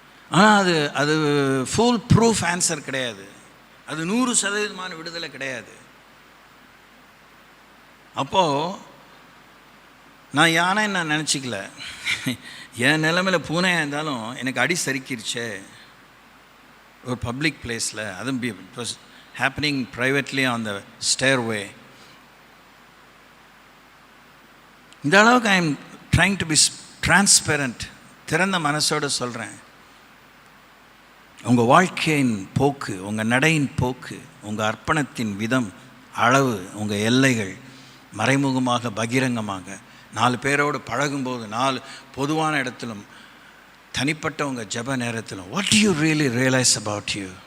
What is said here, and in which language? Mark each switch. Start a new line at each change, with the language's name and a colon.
Tamil: ஆனால் அது
English: foolproof answer
Tamil: கிடையாது. அது 100% விடுதலை கிடையாது. அப்போது நான் யானை நான் நினச்சிக்கல. என் நிலைமையில் பூனையாக இருந்தாலும் எனக்கு அடி சறுக்கிருச்சே ஒரு
English: Public பிளேஸில்.
Tamil: அதுவும்
English: It was happening privately on the stairway.
Tamil: இந்த அளவுக்கு
English: I am trying to be transparent.
Tamil: திறந்த மனசோடு சொல்கிறேன். உங்கள் வாழ்க்கையின் போக்கு, உங்கள் நடையின் போக்கு, உங்கள் அர்ப்பணத்தின் விதம், அளவு, உங்கள் எல்லைகள் மறைமுகமாக பகிரங்கமாக 4 பேரோடு பழகும்போது, 4 பொதுவான இடத்திலும், தனிப்பட்ட உங்கள் ஜெப நேரத்திலும்,
English: what do you really realize about you?